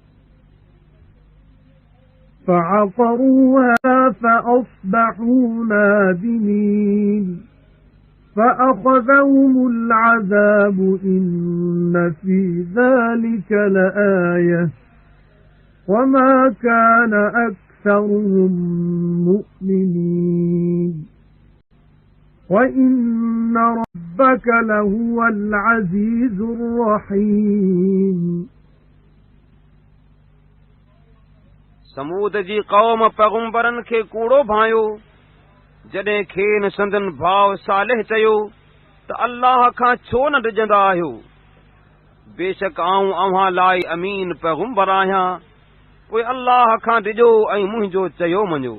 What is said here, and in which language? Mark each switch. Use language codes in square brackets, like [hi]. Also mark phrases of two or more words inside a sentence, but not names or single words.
[ar] فعقروها فأصبحوا نادمين فأخذهم العذاب إن في ذلك لآية وما كان أكثرهم مؤمنين وإن ربك لهو العزيز الرحيم [sd] समूद जी क़ौम पैगंबरनि खे कूड़ो भायो जॾहिं खेनि संदन भाउ सालिह चयो त अल्लाह खां छो न डिॼंदा आहियो। बेशक आऊं अव्हां लाइ अमीन पैगंबर आहियां, पोइ अल्लाह खां डिॼो ऐं मुंहिंजो चयो मञो।